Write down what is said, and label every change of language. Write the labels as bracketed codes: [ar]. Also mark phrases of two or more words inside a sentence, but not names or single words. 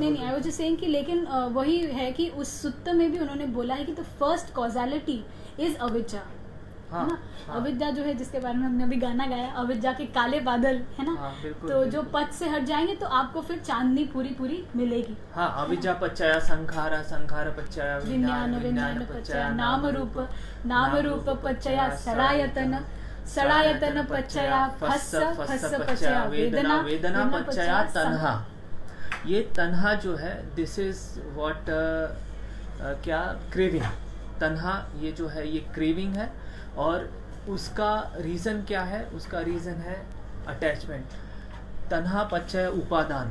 [hi] नहीं, [en] I was just saying [hi] कि लेकिन वही है कि उस सुत्त में भी उन्होंने बोला है कि [en] the first causality is [hi] अविद्या। हाँ, है ना? हाँ। अविद्या जो है, जिसके बारे में हमने अभी गाना गाया, अविद्या के काले बादल, है ना? हाँ, बिल्कुल, तो जो पथ से हट जाएंगे तो आपको फिर चांदनी पूरी पूरी मिलेगी। हाँ, [pi] अविद्या पच्चया संखारा, संखार पच्चया विज्ञान, विज्ञान पच्चया नाम रूप पच्चया सड़ायतन, सड़ायतन पच्चया फस्स, फस्स पच्चया वेदना, वेदना पच्चया तन्हा। [hi] ये तन्हा जो है, [en] this is what [hi] क्या क्रेविंग। तन्हा ये जो है ये क्रेविंग है। और उसका रीज़न क्या है? उसका रीज़न है अटैचमेंट। [pi] तन्हा पच्चय उपादान।